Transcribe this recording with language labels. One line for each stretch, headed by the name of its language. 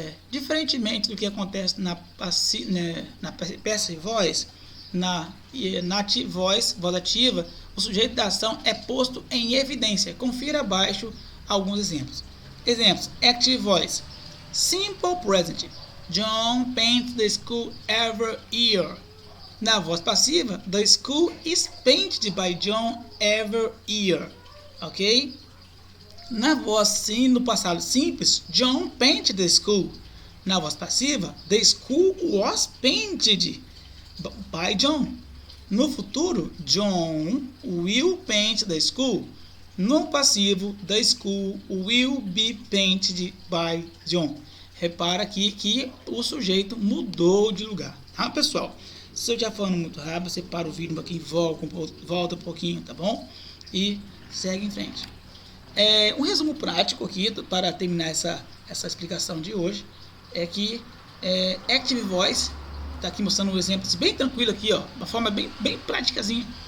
Portuguese: Diferentemente do que acontece na passive voice, na active voice, voz ativa, o sujeito da ação é posto em evidência. Confira abaixo alguns exemplos. Exemplos: active voice, simple present.
English: John paints the school every year.
Portuguese: Na voz passiva,
English: the school is painted by John every year. Ok?
Portuguese: Na voz sim, no passado simples,
English: John painted the school.
Portuguese: Na voz passiva,
English: the school was painted by John.
Portuguese: No futuro,
English: John will paint the school.
Portuguese: No passivo,
English: the school will be painted by John.
Portuguese: Repara aqui que o sujeito mudou de lugar, tá, pessoal? Se eu já falando muito rápido, você para o vídeo um pouquinho, volta um pouquinho, tá bom? E segue em frente. Um resumo prático aqui para terminar essa essa explicação de hoje é que Active Voice, tá aqui mostrando um exemplo bem tranquilo aqui, ó, uma forma bem práticazinha.